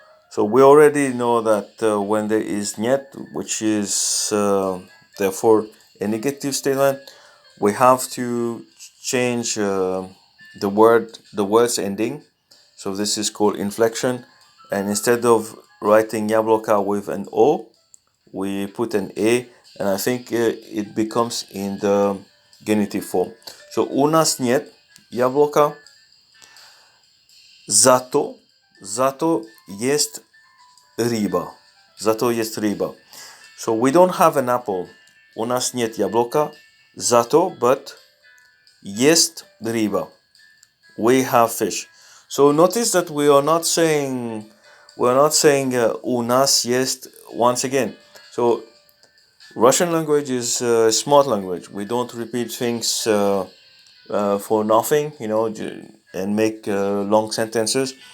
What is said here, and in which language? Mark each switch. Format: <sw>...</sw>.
<en>So we already know that when there is нет, which is therefore a negative statement, we have to change the words ending. So this is called inflection, and instead of writing яблоко with an O, we put an A, and I think it becomes in the genitive form.</en> <ru>So у нас нет яблока, зато есть рыба. Зато есть рыба.</ru> <en>So we don't have an apple.</en> <ru>У нас нет яблока. Зато, but есть рыба.</ru> <en>We have fish. So notice that we are not saying</en> <ru>у нас есть</ru> <en>once again. So Russian language is a smart language. We don't repeat things for nothing, and make long sentences.</en>